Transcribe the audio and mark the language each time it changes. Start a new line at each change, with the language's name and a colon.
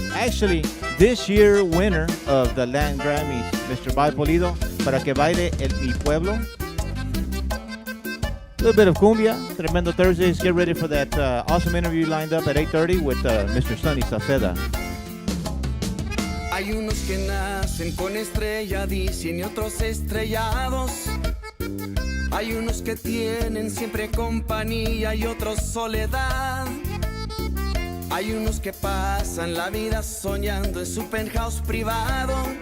English: Actually, this year winner of the Latin Grammys, Mr.
Spanish: Bobby Pulido, para que baile Mi Pueblo.
English: A little bit of cumbia, Tremendo Thursdays. Get ready for that awesome interview lined up at 8:30 with Mr. Sonny Saceda.
Spanish: Hay unos que nacen con estrella, dicen, y otros estrellados. Hay unos que tienen siempre compañía y otros soledad. Hay unos que pasan la vida soñando en su penthouse privado.